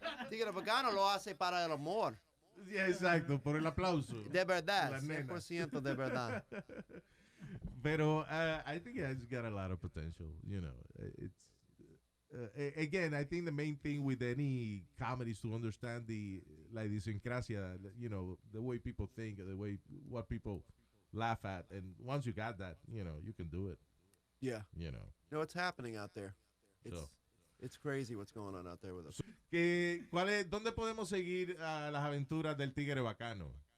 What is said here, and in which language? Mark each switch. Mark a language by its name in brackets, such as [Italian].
[Spanish] Tigre Bacano lo hace para el amor. Yeah, exacto, por el aplauso. De verdad, La nena. 100% de verdad. Pero [English] I think it has got a lot of potential. You know, it's again. I think the main thing with any comedy is to understand the idiosyncrasia. You know, the way people think, the way what people laugh at, and once you got that, you know, you can do it. Yeah. You know. No, it's happening out there. So. It's crazy what's going on out there with us. [Spanish] ¿Dónde podemos seguir las aventuras del Tigre Bacano?